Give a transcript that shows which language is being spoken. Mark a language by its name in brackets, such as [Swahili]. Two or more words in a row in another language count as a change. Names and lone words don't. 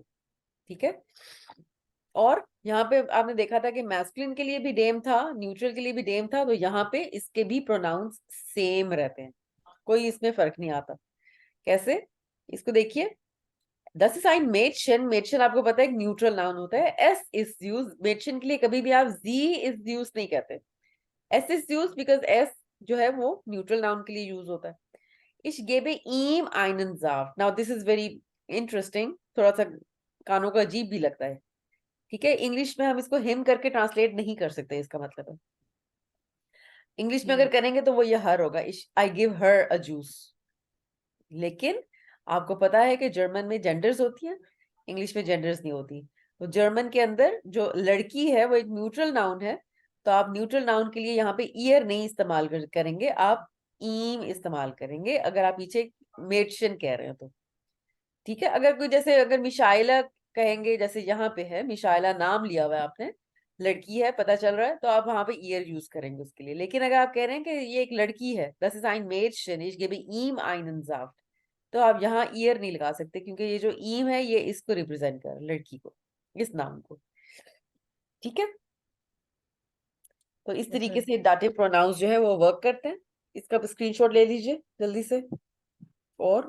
[Hindi] ठीक है, और यहाँ पे आपने देखा था कि मैस्कुलिन के लिए भी डेम था, न्यूट्रल के लिए भी डेम था, तो यहाँ पे इसके भी प्रोनाउंस सेम रहते हैं, कोई इसमें फर्क नहीं आता। कैसे? इसको देखिए, [German] das sein Mädchen. [Hindi] मेडशन आपको पता है एक [English] neutral noun [Hindi] होता है। एस इज यूज मेडशन के लिए, कभी भी आप जी इज यूज नहीं कहते। एस इज यूज बिकॉज एस जो है वो [English] neutral noun [Hindi] के लिए यूज होता है। [German] Ich gebe ihm einen Saft। [English] Now this is very interesting, [Hindi] थोड़ा सा कानों का अजीब भी लगता है। ठीक है, इंग्लिश में हम इसको हिम करके ट्रांसलेट नहीं कर सकते, इसका मतलब है इंग्लिश में अगर करेंगे तो वो ये हर होगा, [English] I give her a juice. [Hindi] लेकिन आपको पता है कि जर्मन में जेंडर्स होती हैं, इंग्लिश में जेंडर्स नहीं होती। तो जर्मन के अंदर जो लड़की है वो एक [English] neutral noun [Hindi] है, तो आप [English] neutral noun [Hindi] के लिए यहाँ पे ईयर नहीं इस्तेमाल करेंगे, आप ईम इस्तेमाल करेंगे अगर आप पीछे मेडशन कह रहे हो तो। ठीक है, अगर कोई जैसे अगर मिशाइला कहेंगे, जैसे यहाँ पे है मिशाइला नाम लिया हुआ है आपने, लड़की है पता चल रहा है, तो आप वहां पे ईयर यूज करेंगे उसके लिए। लेकिन अगर आप कह रहे हैं कि ये एक लड़की है, [German] das ist ein Mädchen, ich gebe ihm einen Saft, [Hindi] तो आप यहाँ ईयर नहीं लगा सकते, क्योंकि ये जो ईम है ये इसको रिप्रेजेंट कर लड़की को, इस नाम को। ठीक है, तो इस [English] Yes, [Hindi] तरीके [English] ma'am. [Hindi] से डाटिव प्रोनाउंस जो है वो वर्क करते हैं। इसका स्क्रीनशॉट ले लीजिए जल्दी से, और